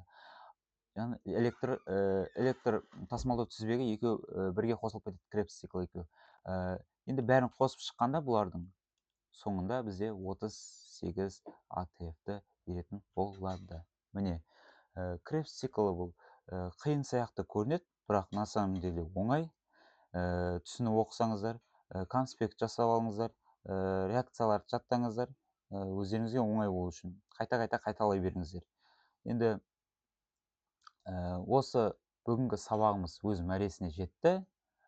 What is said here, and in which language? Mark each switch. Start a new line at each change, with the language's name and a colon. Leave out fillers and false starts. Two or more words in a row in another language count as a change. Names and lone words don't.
Kazakh: Яғни электр тасымалдау тізбегі екеуі бірге қосылып кетеді, Кребс циклы екеуі. Енді бәрін қосып шыққанда бұлардың соңында бізде 38 АТФ-ті беретін болады. Міне, Кребс циклы бұл қиын сияқты көрінеді, бірақ
Russian: на самом деле
Kazakh: оңай. Түсініп оқысаңыздар, конспект жасап алыңыздар, реакцияларды жаттаңыздар, өздеріңізге оңай болу үшін. Қайта-қайта қайталай беріңіздер. Енді осы бүгінгі сабағымыз өз мәресіне жетті.